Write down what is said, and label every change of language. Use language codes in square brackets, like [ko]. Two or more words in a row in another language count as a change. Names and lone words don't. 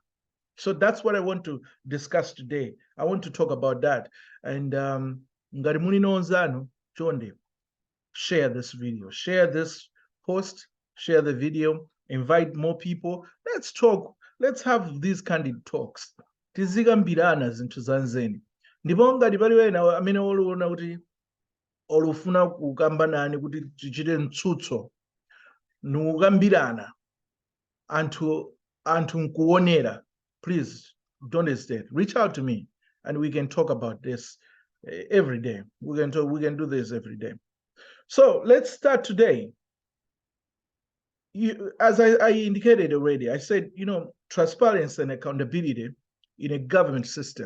[en] So that's what I want to discuss today. I want to talk about that. [ny] And ngati muli nonzano chonde, [en] share this video, share this post, share the video, invite more people. Let's talk. Let's have these candid talks. [ny] Tizikambirana zinthu zanzeni. Ndipo ngati pali wena amene oluona kuti olufuna kukamba nani kuti tichite mtsutso nukambirana anthu nkuonera, [en] please don't hesitate. Reach out to me and we can talk about this every day. We can do this every day. So let's start today. As I indicated already, I said, transparency and accountability in a government system.